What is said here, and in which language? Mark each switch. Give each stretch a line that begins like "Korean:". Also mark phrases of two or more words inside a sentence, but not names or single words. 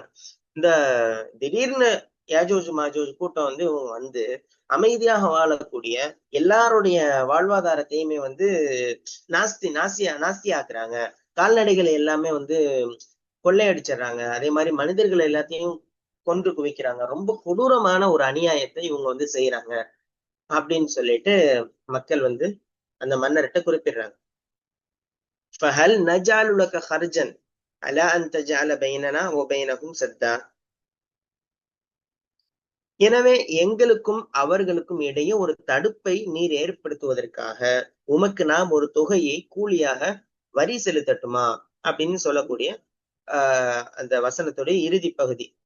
Tamil: இந்த திடீர்னு யாஜூஜ் மாஜூஜ் கூட்டம் வந்து இவங்க வந்து அமைதியாக வாழக்கூடிய எல்லாருடைய வாழ்வாதாரத்தையுமே வந்து நாஸ்தி ஆக்குறாங்க, கால்நடைகளை எல்லாமே வந்து கொள்ளையடிச்சிடுறாங்க, அதே மாதிரி மனிதர்கள் எல்லாத்தையும் கொன்று குவிக்கிறாங்க, ரொம்ப கொடூரமான ஒரு அநியாயத்தை இவங்க வந்து செய்யறாங்க அப்படின்னு சொல்லிட்டு மக்கள் வந்து அந்த மன்னர்கிட்ட குறிப்பிடுறாங்க.
Arabic: فهل نجعل لك خرجا على ان تجعل بيننا وبينهم سدا,
Tamil: எனவே எங்களுக்கும் அவர்களுக்கும் இடையே ஒரு தடுப்பை நீர் ஏற்படுத்துவதற்காக உமக்கு நாம் ஒரு தொகையை கூலியாக வரி செலுத்தட்டுமா அப்படின்னு சொல்லக்கூடிய அந்த வசனத்துடைய இறுதி பகுதி.